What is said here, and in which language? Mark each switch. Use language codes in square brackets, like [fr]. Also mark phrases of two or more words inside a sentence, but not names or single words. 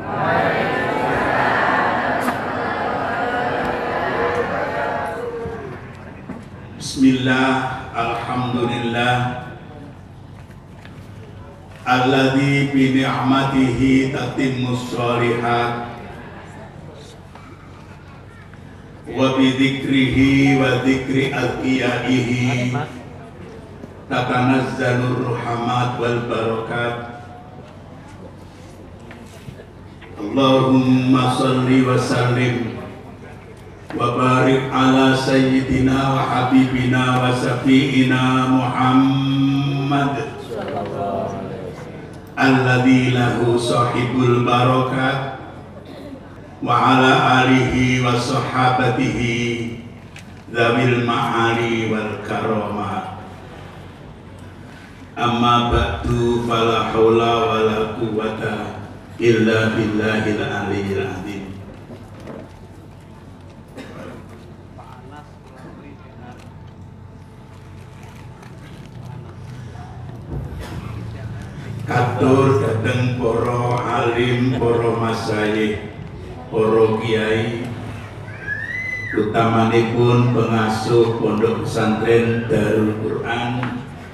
[ar] بسم الله، الحمد لله الذي بنعمته تتم الصالحات وبذكره وذكر أزكيائه تتنزل الرحمات والبركات. اللهم صل وسلم وبارك على سيدنا وحبيبنا وشفيعنا محمد الذي له صاحب البركات وعلى آله وصحابته ذوي المعالي والكرامة. أما بعد، فلا حول ولا قوة إلا بالله العلي العظيم. [jv] Katur dateng para alim, para masyayikh, para kiai, utamanipun pengasuh Pondok Pesantren Darul Quran,